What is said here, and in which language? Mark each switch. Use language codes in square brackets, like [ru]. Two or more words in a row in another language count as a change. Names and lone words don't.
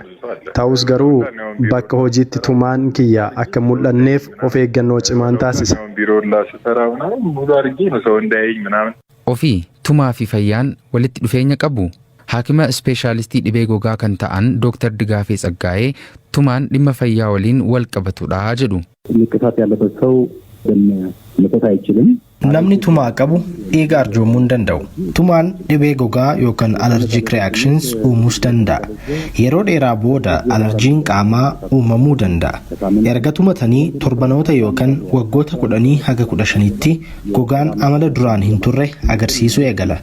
[om] Ta'us garuu bakka hojiitti tumaan kiyya akka mul'anneef of eeggannoo cimaan taasisa. Ofii tumaa fi fayyaan walitti dhufeenya qabu. Haakima ispeeshaalistii dhibee gogaa kan ta'an Dr. Digaafee Tsaggaayee tumaan dhimma fayyaa waliin wal qabatudha jedhu. [am] ንቅሳት ያለበት ሰው መስጠት አይችልም። [om] Namni tumaa qabu dhiiga arjoomuu hin danda'u. Tumaan dhibee gogaa yookaan [en] allergic reactions [om] uumuus danda'a. Yeroo dheeraa booda alerjiin qaamaa uumamuu danda'a. Erga tumatanii torbanoota yookaan waggoota 10 haga 15tti gogaan amala duraan hin turre agarsiisuu eegala.